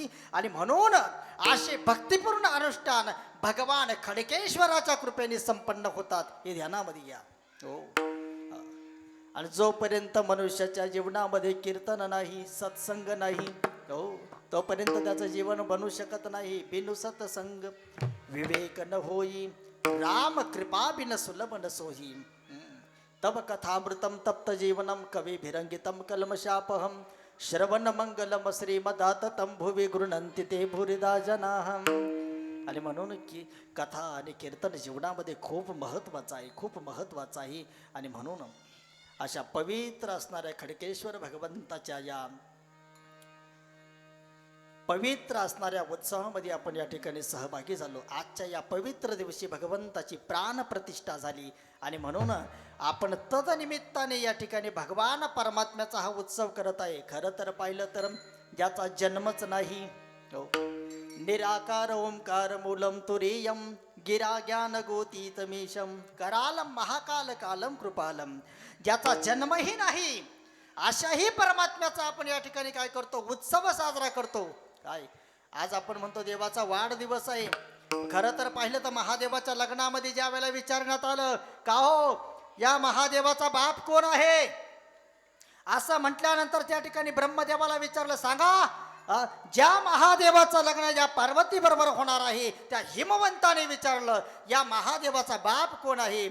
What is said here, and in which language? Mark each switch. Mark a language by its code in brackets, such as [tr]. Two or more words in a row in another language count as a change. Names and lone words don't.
[mr] आणि म्हणून असे भक्तिपूर्ण अनुष्ठान भगवान खडकेश्वराच्या कृपेने संपन्न होतात हे ध्यानामध्ये घ्या. हो आणि जोपर्यंत मनुष्याच्या जीवनामध्ये कीर्तन नाही सत्संग नाही हो तोपर्यंत त्याचं जीवन बनू शकत नाही. [awa] बिनु सत्संग विवेक न होई राम कृपा बिन सुलभ न सोही. [sa] तब कथामृतम तप्त जीवनम कवी भिरंगितम कलमशापहम श्रवण मंगलम श्रीमदाततम भुवि गृह्णन्ति ते भूरिदा जनाहम. [mr] आणि म्हणून की कथा आणि कीर्तन जीवनामध्ये खूप महत्त्वाचं आहे, खूप महत्त्वाचं आहे. आणि म्हणून अशा पवित्र असणाऱ्या खडकेश्वर भगवंताच्या या पवित्र असणाऱ्या उत्सवामध्ये आपण या ठिकाणी सहभागी झालो. आजच्या या पवित्र दिवशी भगवंताची प्राणप्रतिष्ठा झाली. आणि म्हणून आपण तदनिमित्ताने या ठिकाणी भगवान परमात्म्याचा हा उत्सव करत आहे. खरं तर पाहिलं तर ज्याचा जन्मच नाही, [sa] निराकार ओंकार मूलम तुरीयम गिरा ज्ञान गोतीतमीशम करालम महाकाल कालम कृपालम, [mr] ज्याचा जन्मही नाही अशाही परमात्म्याचा आपण या ठिकाणी काय करतो, उत्सव साजरा करतो. काय आज आपण म्हणतो देवाचा वाढदिवस आहे. खरं तर पाहिलं तर महादेवाच्या लग्नामध्ये ज्या वेळेला विचारण्यात आलं का हो या महादेवाचा बाप कोण आहे, असं म्हटल्यानंतर त्या ठिकाणी ब्रह्मदेवाला विचारलं, सांगा ज्या महादेवाचं लग्न ज्या पार्वती बरोबर होणार आहे त्या हिमवंताने विचारलं या महादेवाचा बाप कोण आहे.